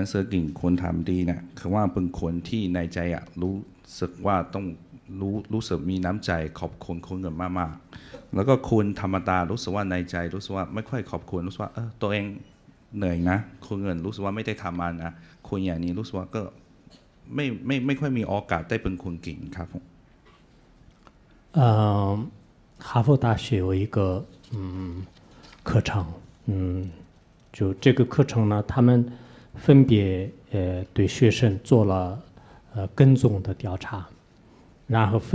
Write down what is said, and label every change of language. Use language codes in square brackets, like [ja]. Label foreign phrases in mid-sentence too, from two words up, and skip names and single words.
[th] สือเก่งคนทำดีคือว่าเป็นคนที่ในใจรู้สึกว่าต้องรู้สึกมีน้ำใจขอบคุณคนอื่นมากๆแล้วก็คนธรรมดารู้สึกว่าในใจรู้สึกว่าไม่ค่อยขอบคุณรู้สึกว่าตัวเองเหนื่อยนะคนอื่นรู้สึกว่าไม่ได้ทำมันนะคนอย่างนี้รู้สึกว่าก็ไม่ค่อยมีโอกาสได้เป็นคนเก่งครับ [zh] 哈佛大学有一个课程，就这个课程呢，他们分别对学生做了跟踪的调查，然后